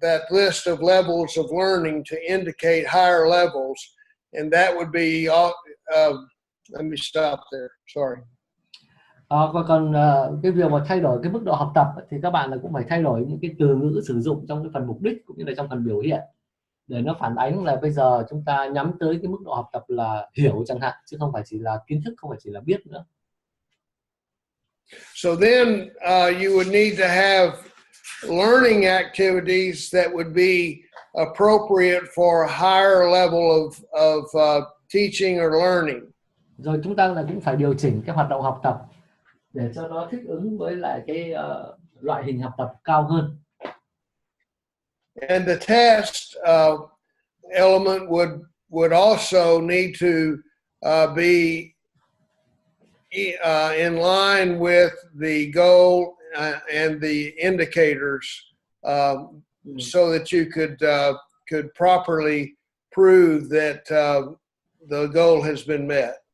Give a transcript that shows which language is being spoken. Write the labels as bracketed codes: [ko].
[en] list of levels of learning to indicate higher levels, and that would be let me stop there. Sorry. [vi] Còn cái việc mà thay đổi cái mức độ học tập thì các bạn là cũng phải thay đổi những cái từ ngữ sử dụng trong cái phần mục đích cũng như là trong phần biểu hiện, để nó phản ánh là bây giờ chúng ta nhắm tới cái mức độ học tập là hiểu chẳng hạn, chứ không phải chỉ là kiến thức, không phải chỉ là biết nữa. [en] So then you would need to have learning activities that would be appropriate for a higher level of teaching or learning. [vi] Rồi chúng ta là cũng phải điều chỉnh cái hoạt động học tập để cho nó thích ứng với lại cái loại hình học tập cao hơn. [en] And the test element would also need to be in line with the goal and the indicators, so that you could properly prove that the goal has been met.